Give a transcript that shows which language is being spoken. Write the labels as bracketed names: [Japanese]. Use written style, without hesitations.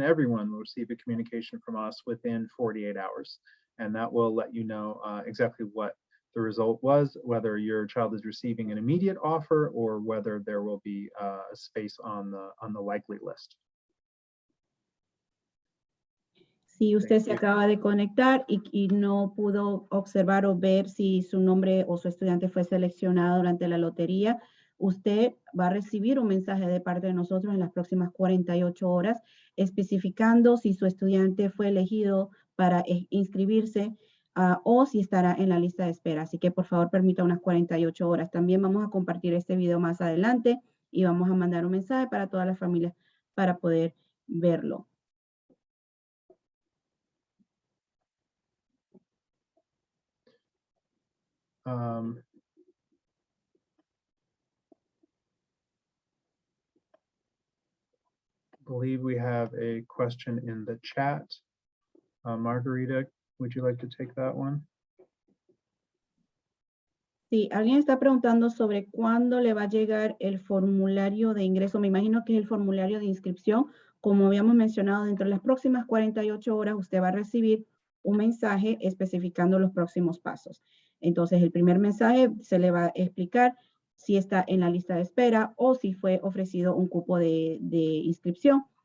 [English] Everyone will receive a communication from us within 48 hours. And that will let you know exactly what the result was, whether your child is receiving an immediate offer or whether there will be a space on the likely list. [Spanish] Si usted se acaba de conectar y no pudo observar o ver si su nombre o su estudiante fue seleccionado durante la lotería, usted va a recibir un mensaje de parte de nosotros en las próximas 48 horas especificando si su estudiante fue elegido para inscribirse o si estará en la lista de espera. Así que por favor permita unas 48 horas. También vamos a compartir este video más adelante y vamos a mandar un mensaje para todas las familias para poder verlo. [English] I believe we have a question in the chat. Margarita, would you like to take that one? [Spanish] Sí, alguien está preguntando sobre cuándo le va a llegar el formulario de ingreso. Me imagino que es el formulario de inscripción. Como habíamos mencionado, dentro de las próximas 48 horas usted va a recibir un mensaje especificando los próximos pasos. Entonces, el primer mensaje se le va a explicar si está en la lista de espera o si fue ofrecido un cupo de inscripción.